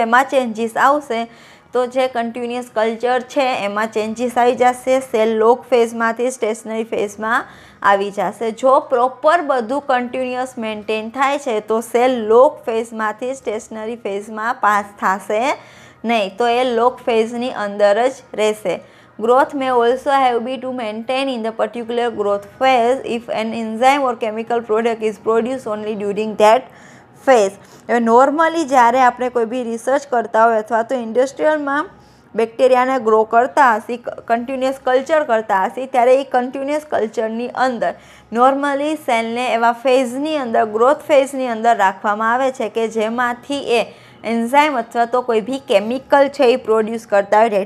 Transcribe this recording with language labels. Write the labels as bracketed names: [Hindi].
[Gujarati] જો એમાં ચેન્જીસ આવશે તો જે કન્ટિન્યુઅસ કલ્ચર છે એમાં ચેન્જીસ આવી જશે. સેલ લોગ ફેઝમાંથી સ્ટેશનરી ફેઝમાં આવી જશે. જો પ્રોપર બધું કન્ટિન્યુઅસ મેન્ટેન થાય છે તો સેલ લોગ ફેઝમાંથી સ્ટેશનરી ફેઝમાં પાસ થશે નહીં, તો એ લોગ ફેઝની અંદર જ રહેશે. [English] Growth may also have been to maintain in the particular growth phase if an enzyme or chemical product is produced only during that phase. [Gujarati] હવે નોર્મલી જ્યારે આપણે કોઈ બી રિસર્ચ કરતા હોય અથવા તો ઇન્ડસ્ટ્રીયલમાં બેક્ટેરિયાને ગ્રો કરતા હશે, કન્ટિન્યુઅસ કલ્ચર કરતા હશે, ત્યારે એ કન્ટિન્યુઅસ કલ્ચરની અંદર નોર્મલી સેલને એવા ફેઝની અંદર, ગ્રોથ ફેઝની અંદર રાખવામાં આવે છે કે જેમાંથી એ એન્ઝાઇમ અથવા તો કોઈ બી કેમિકલ છે એ પ્રોડ્યુસ કરતા હોય.